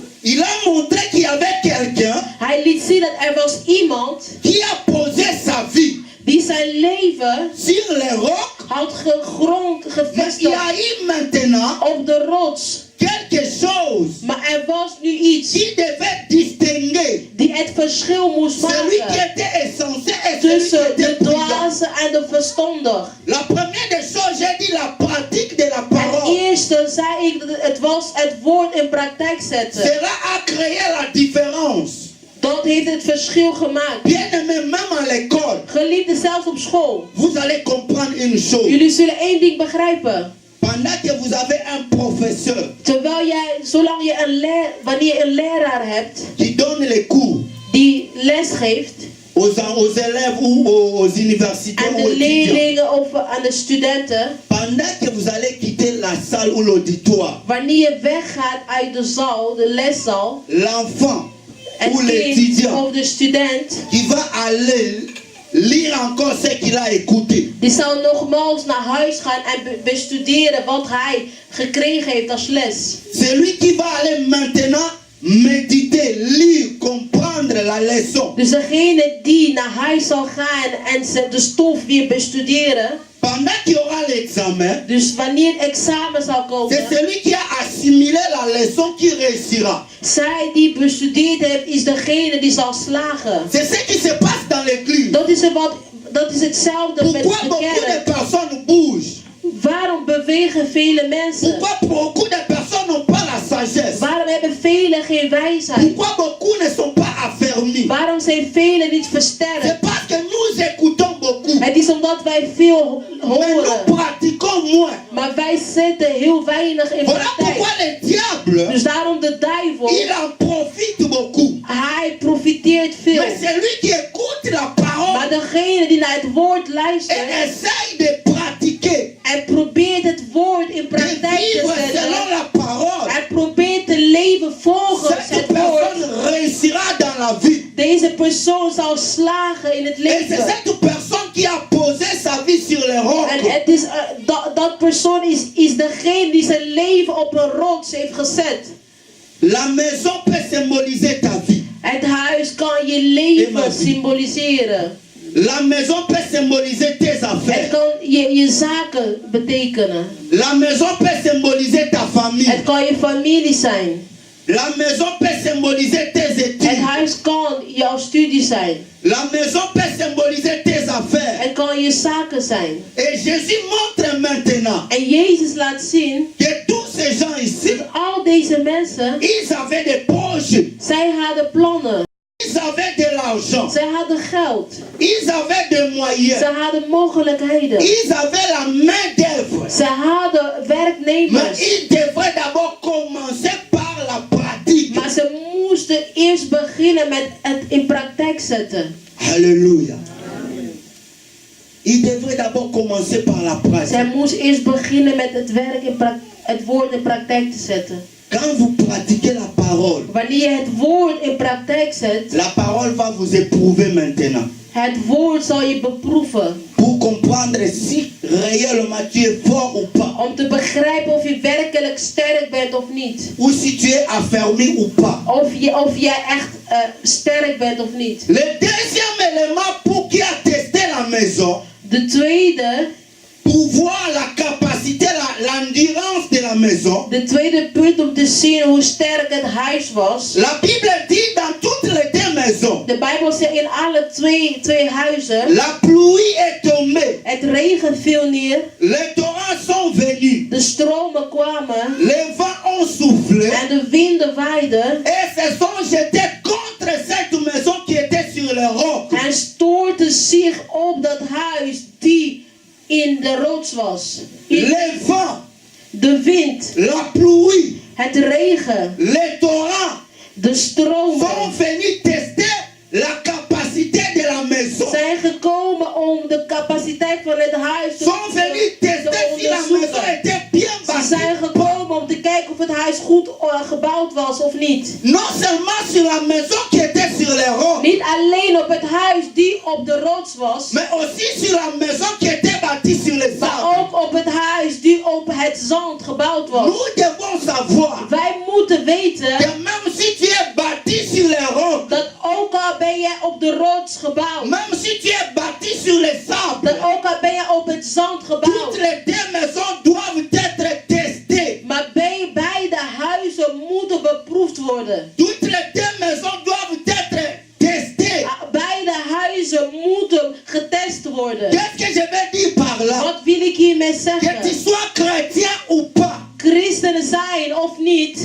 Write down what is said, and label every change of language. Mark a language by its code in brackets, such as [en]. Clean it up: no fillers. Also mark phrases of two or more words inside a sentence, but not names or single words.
[fr] Il a montré qu'il y avait quelqu'un [nl] Hij liet zien dat er was iemand [fr] qui a posé sa vie [nl] die zijn leven [fr] sur les rocs, [nl] had gegrond, [fr] mais il [nl] gevestigd [fr] y a eu maintenant [nl] op de rots. [fr] quelque chose [nl] Maar er was nu iets [fr] qui devait distinguer [nl] die het verschil moest [fr] celui qui [nl] maken [fr] était insensé et celui qui [nl] tussen [fr] était [nl] de [fr] prudent. [nl] dwaze en de verstandig. [fr] La première des choses, j'ai dit la pratique de la [nl] Het [fr] parole. [nl] eerste zei ik dat het was het woord in praktijk zetten. [fr] Cela a créé la différence. [nl] Dat heeft het verschil gemaakt. [fr] Bien aimé, même à l'école, [nl] Geliefde, zelfs op school. [fr] vous allez comprendre une chose. [nl] Jullie zullen één ding begrijpen. [fr] Pendant que vous avez un professeur [nl] Terwijl jij, zolang je wanneer je een leraar hebt [fr] qui donne les cours [nl] die les geeft [fr] aux élèves ou aux universités [nl] aan [fr] ou [nl] de [fr] étudiants, [nl] leerlingen of aan de studenten, [fr] pendant que vous allez quitter la salle ou l'auditoire, [nl] wanneer je weggaat uit de zaal, de leszaal, [fr] l'enfant [nl] het [fr] ou [nl] kind [fr] l'étudiant [nl] of de student, [fr] qui va aller lire encore ce qu'il a écouté, [nl] die zal nogmaals naar huis gaan en bestuderen wat hij gekregen heeft als les. [fr] celui qui va aller maintenant méditer, lire, comprendre la leçon, [nl] Dus degene die naar huis zal gaan en de stof weer bestuderen, [fr] pendant qu'il y aura l'examen, [nl] dus wanneer het examen zal [fr] c'est [nl] komen, [fr] celui qui a assimilé la leçon qui réussira. [nl] zij die bestudeerd heeft, is degene die zal slagen. [fr] C'est ce qui se passe dans l'église. [nl] Dat is hetzelfde met [fr] Pourquoi [nl] de [fr] beaucoup de [nl] kerk. [fr] personnes bougent? [nl] Waarom bewegen vele mensen? [fr] Pourquoi beaucoup de personnes n'ont pas la sagesse? [nl] Waarom hebben velen geen wijsheid? [fr] Pourquoi beaucoup ne sont pas affermis? [nl] Waarom zijn velen niet [fr] C'est [nl] versterkt? [fr] parce que nous écoutons beaucoup, [nl] Het is omdat wij veel [fr] mais nous [nl] horen, [fr] pratiquons moins. [nl] maar wij zetten heel weinig in [fr] Voilà pourquoi [nl] praktijk. [fr] le diable, [nl] Dus daarom de duivel, [fr] il en profite beaucoup. [nl] hij profiteert veel. [fr] Mais celui qui écoute la parole [nl] Maar degene die naar het woord [fr] et [nl] luistert [fr] essaye de pratiquer, [nl] en probeert het woord in de praktijk te [fr] vivre selon [nl] zetten, [fr] la parole, [nl] en probeert te leven volgens [fr] cette [nl] het [fr] personne [nl] woord, persoon zal slagen in het [fr] Et c'est [nl] leven. [fr] cette personne qui a posé sa vie sur les [nl] En [fr] rocs. [nl] het is, dat persoon is degene die zijn leven op een rots heeft gezet. [fr] La maison peut symboliser ta vie. [nl] Het huis kan je leven symboliseren. [fr] La maison peut symboliser tes [nl] Het [fr] affaires. [nl] kan je zaken betekenen. [fr] La maison peut symboliser ta famille. [nl] Het kan je familie zijn. [fr] La maison peut symboliser tes [nl] Het [fr] études. [nl] huis kan jouw studie zijn. [fr] La maison peut symboliser tes affaires. [nl] Het kan je zaken zijn. [fr] Et Jésus montre maintenant [nl] En Jezus laat zien [fr] que tous ces gens ici, [nl] dat al deze mensen, [fr] ils avaient des poches, [nl] zij hadden plannen. [fr] ils avaient de l'argent, [nl] Zij hadden geld. [fr] ils avaient des moyens, [nl] Ze hadden mogelijkheden. [fr] ils avaient la main d'œuvre. [nl] Ze hadden [fr] Mais [nl] werknemers. [fr] ils devraient d'abord commencer par la pratique. [nl] Maar ze moesten eerst beginnen met het in praktijk zetten. [fr] Alléluia. Ils devraient d'abord commencer par la pratique. [nl] Zij moest eerst beginnen met het werk het woord in praktijk te zetten. [fr] Quand vous pratiquez la parole, [nl] Wanneer je het woord in praktijk zet, [fr] la parole va vous éprouver maintenant. [nl] het woord zal je beproeven. [fr] Pour comprendre si réellement tu es fort ou pas. [nl] Om te begrijpen of je werkelijk sterk bent of niet. [fr] Ou si tu es affermi ou pas. [nl] Of jij echt sterk bent of niet. [fr] Le deuxième élément pour qui a testé la maison, [nl] De tweede, [fr] pour voir la capacité, l'endurance de la maison, [nl] de tweede punt om te zien hoe sterk het huis was. [fr] la Bible dit dans toutes les deux maisons, [nl] De Bijbel zegt in alle twee huizen. [fr] la pluie est tombée, [nl] Het regen viel neer. [fr] les torrents sont venus, [nl] De stromen kwamen. [fr] les vents ont soufflé [nl] En de winden waaiden. [fr] et se sont jetés contre cette maison qui était sur les rocs. [nl] En stoorten zich op dat huis die in de rots was. [fr] Les vents, [nl] De wind, [fr] la pluie, [nl] het regen, [fr] les torrents [nl] de [fr] sont [nl] stromen [fr] venus tester la capacité de la maison. [nl] zijn gekomen om de capaciteit van het huis te [fr] Sont venus tester si la maison [nl] onderzoeken. [fr] était bien [nl] Ze [fr] bâtie. [nl] zijn gekomen om te kijken of het huis goed gebouwd was of niet. [fr] Non seulement sur la maison qui était sur les rocs, [nl] Niet alleen op het huis die op de rots was, [fr] mais aussi sur la maison qui était bâtie sur les [nl] maar [fr] arbres. [nl] ook op het huis die op het zand gebouwd was. [fr] Nous devons savoir [nl] Wij moeten weten [fr] que même si tu es bâti sur les rocs, [nl] dat ook al ben je op de rots gebouwd, [fr] même si tu es bâti sur les sables, [nl] dat ook al ben je op het zand gebouwd, [fr] toutes les deux maisons doivent être testées. [nl] maar beide huizen moeten beproefd worden. [fr] Toutes les deux maisons doivent être testées. [nl] Beide huizen moeten getest worden. [fr] Qu'est-ce que je veux dire par là? [nl] Wat wil ik hiermee [fr] Que tu [nl] zeggen? [fr] sois chrétien ou pas, [nl] Christenen zijn of niet,